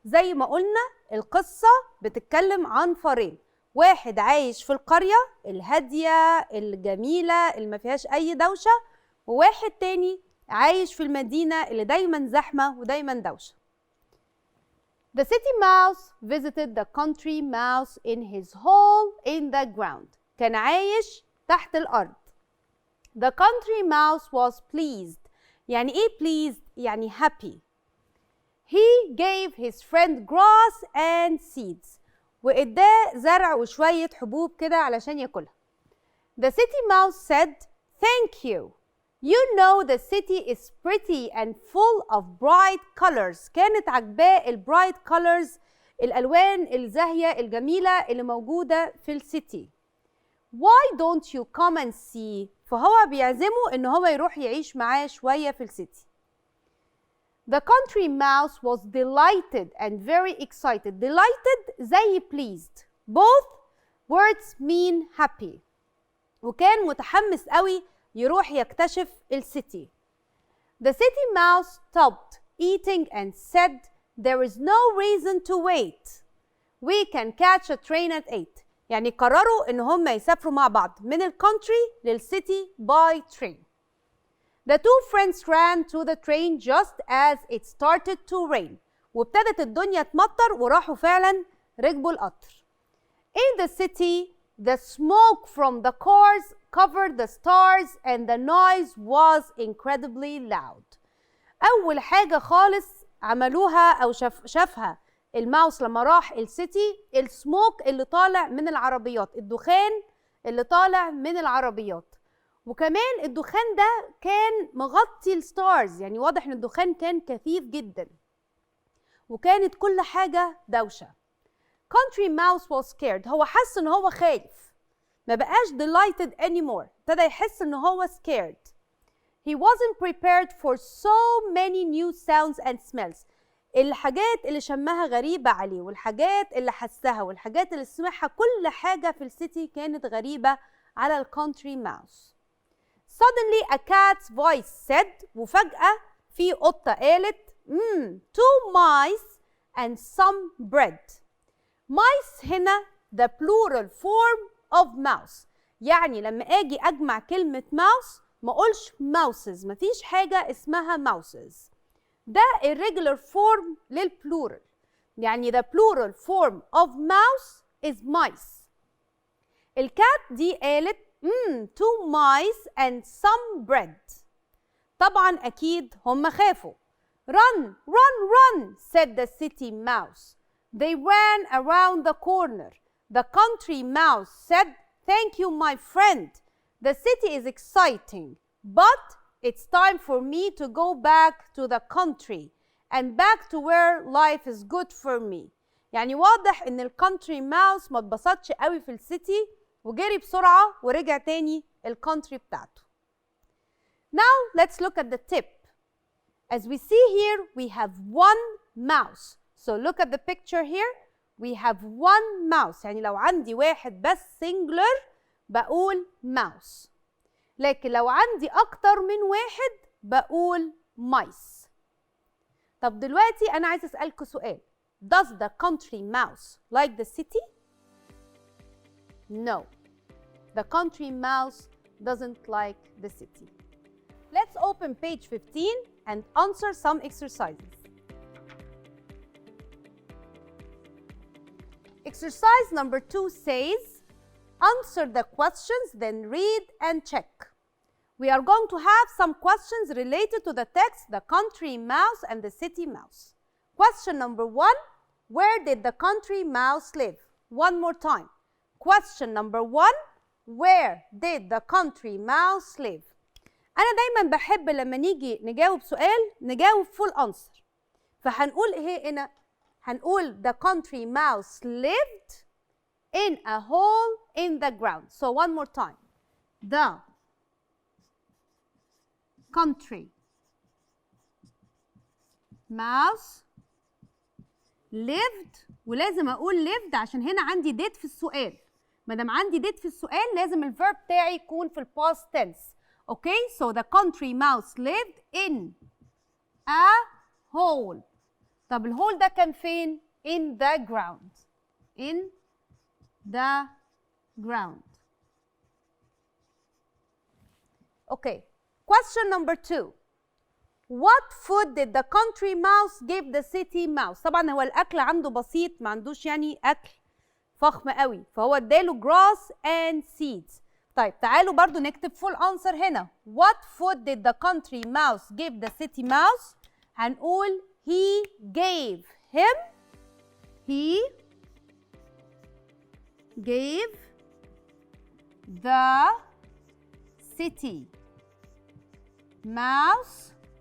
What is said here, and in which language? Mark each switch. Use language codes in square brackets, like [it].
[ar] زي ما قلنا القصة بتتكلم عن فارين. واحد عايش في القرية الهادية الجميلة اللي ما فيهاش أي دوشة، وواحد تاني عايش في المدينة اللي دايما زحمة ودايما دوشة. [en] The city mouse visited the country mouse in his hole in the ground. [ar] كان عايش تحت الأرض. [en] The country mouse was pleased. [ar] يعني إيه pleased؟ يعني happy. [en] He gave his friend grass and seeds. [ar] وإداه زرع وشوية حبوب كده علشان ياكلها. [en] The city mouse said, "Thank you. You know the city is pretty and full of bright colors." [ar] كانت عجباه البرايت colors، الألوان الزاهية الجميلة اللي موجودة في السيتي. [en] why don't you come and see؟ [ar] فهو بيعزمه إن هو يروح يعيش معاه شوية في السيتي. [en] The country mouse was delighted and very excited. Delighted [ar] زي [en] pleased. Both words mean happy. [ar] وكان متحمس قوي يروح يكتشف السيتي. [en] The city mouse stopped eating and said, there is no reason to wait. We can catch a train at 8. [ar] يعني قرروا إن هم يسافروا مع بعض من الكونتري للسيتي [en] by train. The two friends ran to the train just as it started to rain. [ar] وابتدت الدنيا تمطر وراحوا فعلا ركبوا القطر. [en] In the city, the smoke from the cars covered the stars and the noise was incredibly loud. [ar] أول حاجة خالص عملوها أو شافها الماوس لما راح السيتي، السموك اللي طالع من العربيات، الدخان اللي طالع من العربيات. وكمان الدخان ده كان مغطي الستارز، يعني واضح ان الدخان كان كثيف جدا وكانت كل حاجة دوشة. [en] Country mouse was scared. [ar] هو حس ان هو خايف، ما بقاش [en] delighted anymore، [ar] ابتدى يحس ان هو scared. [en] He wasn't prepared for so many new sounds and smells. [ar] الحاجات اللي شمها غريبة عليه، والحاجات اللي حسها، والحاجات اللي سمعها، كل حاجة في السيتي كانت غريبة على الكونتري ماوس. [en] Suddenly a cat's voice said، [ar] وفجأة في قطة قالت [en] two mice and some bread. mice [ar] هنا [en] the plural form of mouse. [ar] يعني لما اجي اجمع كلمة mouse ما اقولش mouses، مفيش حاجة اسمها mouses. ده [en] irregular form [ar] للبلورال، يعني [en] the plural form of mouse is mice. [ar] الكات دي قالت [en] two mice and some bread. [ar] طبعا أكيد هم خافوا. [en] Run, run, run, said the city mouse. They ran around the corner. The country mouse said, thank you, my friend. The city is exciting, but it's time for me to go back to the country and back to where life is good for me. [ar] يعني واضح ان الكونتري ماوس ما اتبسطش قوي في السيتي وجري بسرعة ورجع تاني الكونتري بتاعته. [en] Now let's look at the tip. As we see here, we have one mouse. So look at the picture here. We have one mouse. [ar] يعني لو عندي واحد بس singular بقول mouse. لكن لو عندي أكتر من واحد بقول mice. طب دلوقتي أنا عايز أسألكوا سؤال. [en] Does the country mouse like the city? No. The country mouse doesn't like the city. Let's open page 15 and answer some exercises. Exercise number 2 says, answer the questions, then read and check. We are going to have some questions related to the text, the country mouse and the city mouse. Question number 1, where did the country mouse live? One more time. Question number 1, where did the country mouse live? [ar] أنا دايما بحب لما نيجي نجاوب سؤال نجاوب [en] full answer. [ar] فهنقول إيه هنا؟ هنقول [en] the country mouse lived in a hole in the ground. So one more time. The country mouse lived، [ar] ولازم أقول lived عشان هنا عندي did في السؤال. ما دام عندي did في السؤال لازم الverb بتاعي يكون في past tense. [en] Okay, so the country mouse lived in a hole. [ar] طب الهول ده كان فين؟ [en] In the ground. In the ground. Okay, question number 2. What food did the country mouse give the city mouse? [ar] طبعا هو الأكل عنده بسيط، ما عندوش يعني أكل فخم قوي، فهو اداله [en] grass and seeds. [ar] طيب تعالوا برضو نكتب [en] full answer [ar] هنا. [en] What food did the country mouse give the city mouse? [ar] هنقول [en] he gave him. He gave the city mouse.